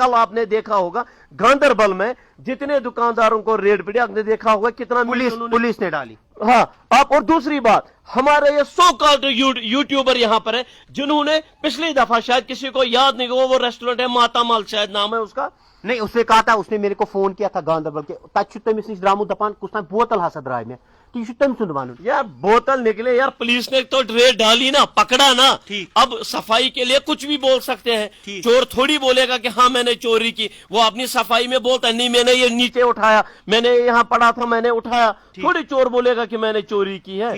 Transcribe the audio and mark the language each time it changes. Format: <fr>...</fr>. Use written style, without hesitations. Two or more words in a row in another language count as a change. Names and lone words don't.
<ur>کل آپ نے دیکھا ہوگا گاندربل میں جتنے دکانداروں کو ریڈ پڑی, آپ نے دیکھا ہوگا کتنا پولیس نے ڈالی. ہاں آپ, اور دوسری بات, ہمارے یہ</ur> <en>so called</en> <ur>یوٹیوبر یہاں پر ہے جنہوں نے پچھلی دفعہ, شاید کسی کو یاد نہیں ہوا, وہ ریسٹورنٹ ہے ماتا مال شاید نام ہے اس کا, نہیں اس نے کہا تھا, اس نے میرے کو فون کیا تھا گاندربل کے,</ur> <ks>تک تمس نش درامت دپان کس تم بوتل ہسا درائے میں,</ks> <ur>تو یہ</ur> <ks>تم سند ون.</ks> <ur>یار بوتل نکلے یار, پولیس نے تو ریڈ ڈالی نا, پکڑا نا. اب صفائی کے لیے کچھ بھی بول سکتے ہیں, چور تھوڑی بولے گا کہ ہاں میں نے چوری کی, وہ اپنی صفائی میں بولتا ہے نہیں میں نے یہ نیچے اٹھایا, میں نے یہاں پڑا تھا میں نے اٹھایا, تھوڑی چور بولے گا کہ میں نے چوری کی ہے.</ur>